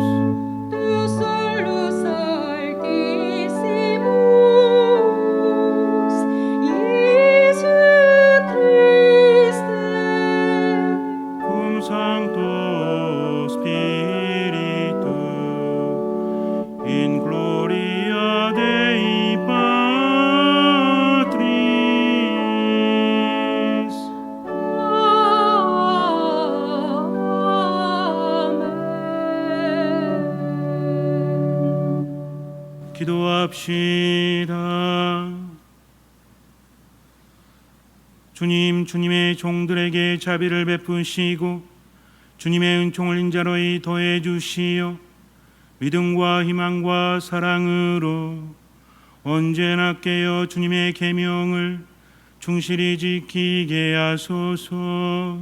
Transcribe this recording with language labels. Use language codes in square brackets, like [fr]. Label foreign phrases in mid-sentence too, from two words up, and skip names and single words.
[la] tu solus altissimus Iesu Christe cum Sancto Spiritu, in gloria Dei Patris. [ko] 아멘. 기도합시다. 주님, 주님의 종들에게 자비를 베푸시고 주님의 은총을 인자로이 더해 주시어 믿음과 희망과 사랑으로 언제나 깨어 주님의 계명을 충실히 지키게 하소서.